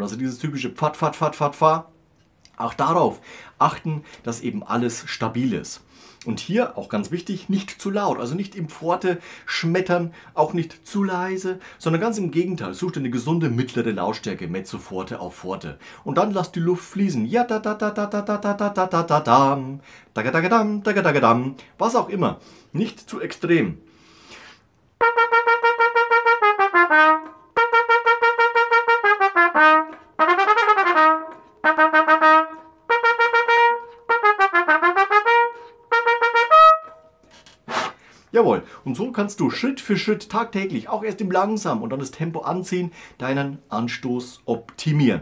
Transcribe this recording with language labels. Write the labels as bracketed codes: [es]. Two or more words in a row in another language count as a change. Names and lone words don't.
[de] Also dieses typische Pfad, Pfad, Pfad, Pfad, Pfad. Auch darauf achten, dass eben alles stabil ist. Und hier auch ganz wichtig, nicht zu laut, also nicht im Pforte schmettern, auch nicht zu leise, sondern ganz im Gegenteil, such dir eine gesunde mittlere Lautstärke, [it] Mezzo Forte [de] auf Forte. Und dann lass die Luft fließen. Ja, da, da, da, da, da, da, da, da, da, da, da, dam, da, da, da, dam, da, da, dam, was auch immer. Nicht zu extrem. Jawohl, und so kannst du Schritt für Schritt tagtäglich, auch erst im Langsam und dann das Tempo anziehen, deinen Anstoß optimieren.